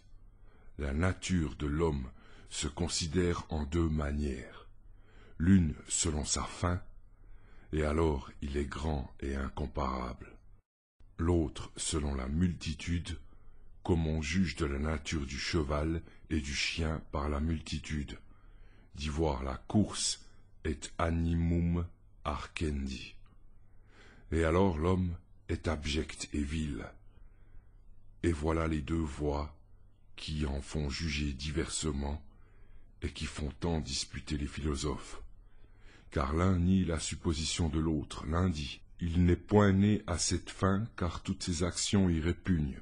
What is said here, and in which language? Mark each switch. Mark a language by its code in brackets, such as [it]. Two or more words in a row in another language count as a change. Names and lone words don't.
[fr] La nature de l'homme se considère en deux manières. l'une selon sa fin, et alors il est grand et incomparable. L'autre selon la multitude, comme on juge de la nature du cheval et du chien par la multitude, d'y voir la course et [la] animum arcendi. [fr] Et alors l'homme est abject et vil. Et voilà les deux voies qui en font juger diversement et qui font tant disputer les philosophes. Car l'un nie la supposition de l'autre, l'un dit « Il n'est point né à cette fin, car toutes ses actions y répugnent ».